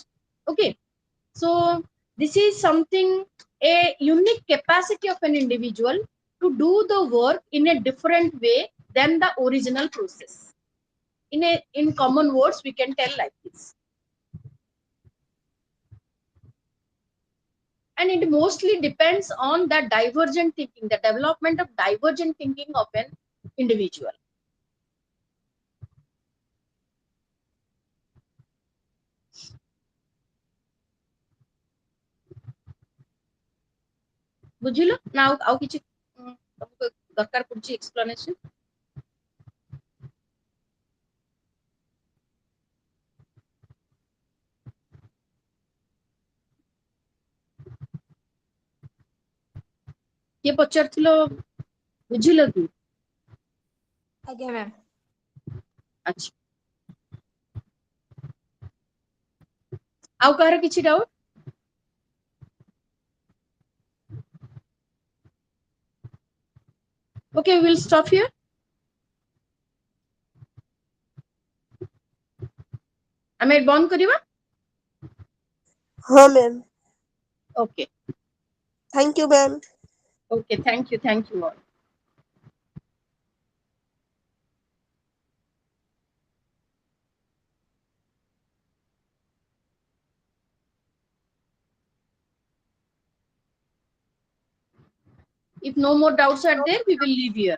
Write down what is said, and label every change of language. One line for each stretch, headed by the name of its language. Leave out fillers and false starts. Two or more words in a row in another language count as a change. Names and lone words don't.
English: Okay, so this is something, a unique capacity of an individual to do the work in a different way than the original process. In common words we can tell like this. And it mostly depends on the divergent thinking, the development of divergent thinking of an individual.
Odia: ବୁଝିଲ ନା ଆଉ କିଛି ତମକୁ ଦରକାର ପଡୁଛି explanation? କିଏ ପଚାରୁଥିଲ, ବୁଝିଲ କି? ଆଜ୍ଞା ମ୍ୟାମ୍। ଆଚ୍ଛା, ଆଉ କାହାର କିଛି ଡାଉଟ୍?
English: Okay, we will stop here.
Odia: ଆମେ ବନ୍ଦ କରିବା? ହଁ ମ୍ୟାମ୍।
English: Okay, Thank you ମ୍ୟାମ୍। okay, thank you all. If no more doubts are there, we will leave here.